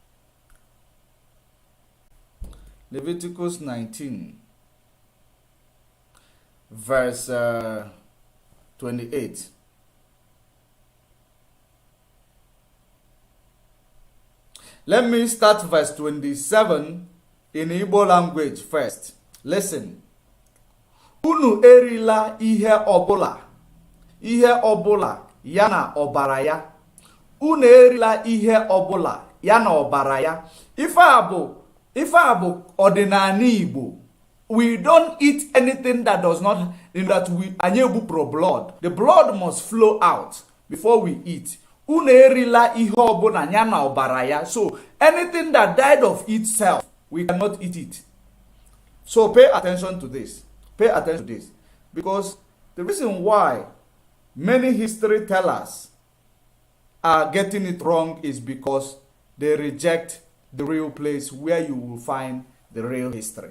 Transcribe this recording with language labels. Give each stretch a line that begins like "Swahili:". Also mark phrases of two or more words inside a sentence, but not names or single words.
English: Leviticus 19 verse 28. Let me start verse 27 in Igbo language first. Listen.
Igbo: Unu erila ihe ọbụla ya na ọbara ya. Unu erila ihe ọbụla ya na ọbara ya. Ife a bụ ọdịnala Igbo.
English: We don't eat anything that does not,
Igbo: anyị egbupụrụ blood.
English: The blood must flow out before we eat.
Igbo: Unu erila ihe ọbụla ya na ọbara ya.
English: So anything that died of itself, we cannot eat it. So pay attention to this. Pay attention to this. Because the reason why many history tellers are getting it wrong is because they reject the real place where you will find the real history.